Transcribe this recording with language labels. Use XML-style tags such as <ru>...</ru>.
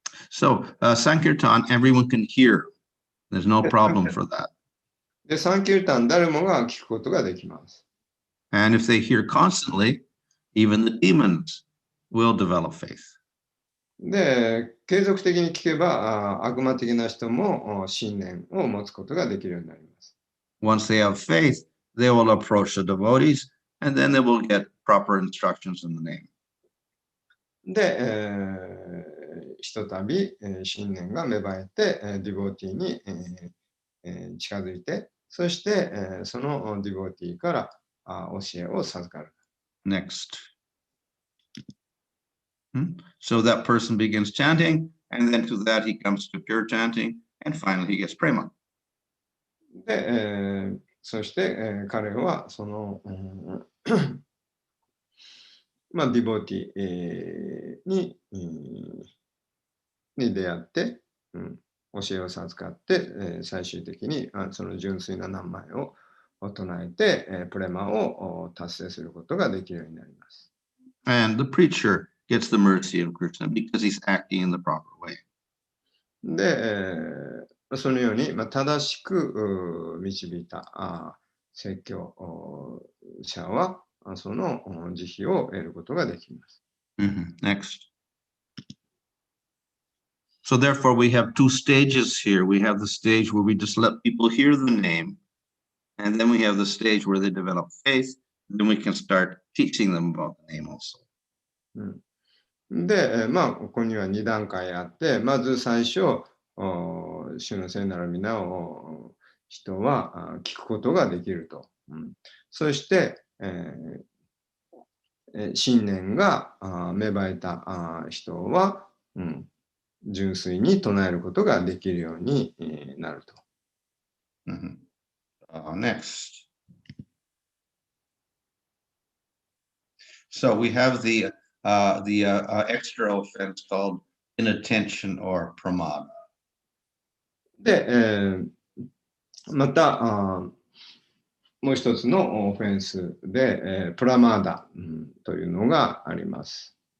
<en>So, Sankirtan, everyone can hear. There's no problem for that.</en> <ja>で、サンキュータン、誰もが聞くことができます。</ja> <en>And if they hear constantly, even the demons will develop faith.</en> <ja>で、継続的に聞けば、悪魔的な人も信念を持つことができるようになります。</ja> <en>Once they have faith, they will approach the devotees, and then they will get proper instructions in the name.</en> <ja>で、ひとたび信念が芽生えて、ディボーティーに近づいて、そして、そのディボーティーから教えを授かる。</ja> <en>Next. So that person begins chanting, and then to that he comes to pure chanting, and finally he gets prema.</en> <ja>で、そして、彼はその、まあ、ディボーティー、に出会って、教えを授かって、最終的にその純粋な名前を唱えて、プレマを達成することができるようになります。</ja> <en>And the preacher gets the mercy of Krishna because he's acting in the proper way.</en> <ja>で、そのように、正しく導いた説教者は、その慈悲を得ることができます。</ja> <en>Next. So therefore, we have two stages here. We have the stage where we just let people hear the name, and then we have the stage where they develop faith. Then we can start teaching them about the name also.</en> <ja>で、ここには2段階あって、まず最初、主の聖なる皆を人は聞くことができると。そして、信念が芽生えた人は、純粋に唱えることができるようになると。</ja> <en>Next. So we have the extra offense called inattention or pramada.</en> <ja>で、またもう一つのオフェンスで、プラマーダ、というのがあります。</ja>